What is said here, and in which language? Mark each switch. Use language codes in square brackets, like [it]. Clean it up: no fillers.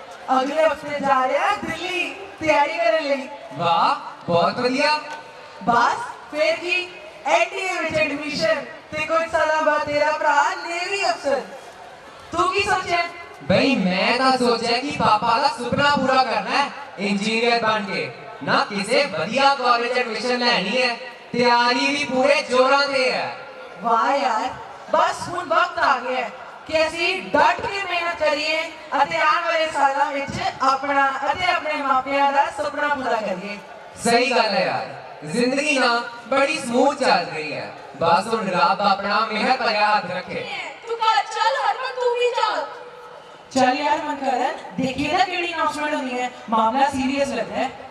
[hi] अगले हफ्ते जा रहे हैं दिल्ली तैयारी करने [pa] ਲਈ। [hi] वाह बहुत बढ़िया। बस फिर की [pa] एनडीए ਵਿੱਚ ਐਡਮਿਸ਼ਨ ਤੇ ਕੁਝ ਸਾਲਾਂ ਬਾਅਦ ਤੇਰਾ ਭਰਾ ਨੇਵੀ ਅਫਸਰ। ਤੂੰ ਕੀ ਸੋਚਿਆ? [hi] भाई मैं तो सोचा कि पापा का सुपना पूरा करना है इंजीनियर बन के ना किसी बढ़िया कॉलेज एडमिशन लेनी है तैयारी भी पूरे जोरों से है। वाह यार बस हुन वक्त आ गया है कि [pa] ਅਸੀਂ ਡਟ ਕੇ ਮਿਹਨਤ ਕਰੀਏ ਅਤੇ ਆਉਣ ਵਾਲੇ ਸਾਲਾਂ ਵਿੱਚ ਆਪਣਾ ਅਤੇ ਆਪਣੇ ਮਾਪਿਆਂ ਦਾ ਸੁਪਨਾ ਪੂਰਾ ਕਰੀਏ। [hi] सही गल है यार जिंदगी ना बड़ी स्मूथ चल रही है बस हुन रब अपना मेहर भरा हाथ रखे। तू चल हरमन तू भी चल। चल यार मनकरण देखिए ना केड़ी अनाउंसमेंट होनी है मामला सीरियस लग रहा है।